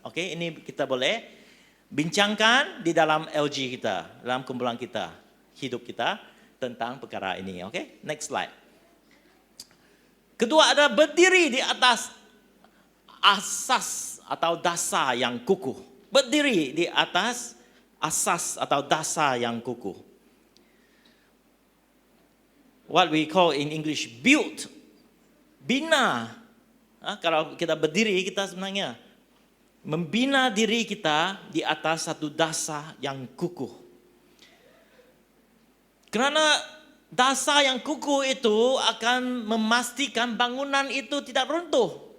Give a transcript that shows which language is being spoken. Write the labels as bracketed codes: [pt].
[ms] Ini kita boleh bincangkan di dalam LG kita, dalam kumpulan kita, hidup kita tentang perkara ini. [en] Next slide. [ms] Kedua ada berdiri di atas asas atau dasar yang kukuh. Berdiri di atas asas atau dasar yang kukuh. [en] What we call in English build, [ms] bina. Kalau kita berdiri, kita sebenarnya membina diri kita di atas satu dasar yang kukuh. Karena dasar yang kukuh itu akan memastikan bangunan itu tidak runtuh.